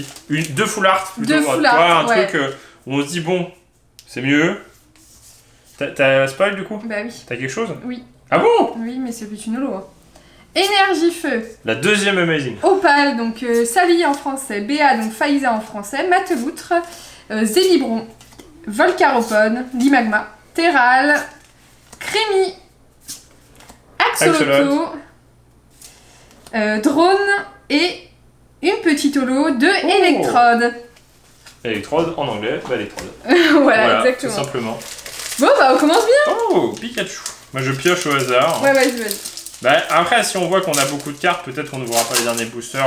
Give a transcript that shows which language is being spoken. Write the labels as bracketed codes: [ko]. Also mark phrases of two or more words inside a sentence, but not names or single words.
[fr] Deux Full Art plutôt. Deux Full Art, un truc où on se dit, bon, c'est mieux. T'as spoil du coup? Bah oui. T'as quelque chose? Oui. Ah bon? Oui, mais c'est plus une holo. Hein. Énergie Feu. La deuxième Amazing. Opal, donc Sally en français. Béa, donc Faiza en français. Mateloutre. Zélibron. Volcaropone. Limagma. Terral. Crémy. Axolotl. Drone. Et une petite holo de Electrode. Electrode en anglais, bah Electrode. voilà, exactement. Tout simplement. Bon, bah on commence bien. Oh, Pikachu. Moi je pioche au hasard. Ouais, vas-y. Bah après, si on voit qu'on a beaucoup de cartes, peut-être qu'on n'ouvrira pas les derniers boosters.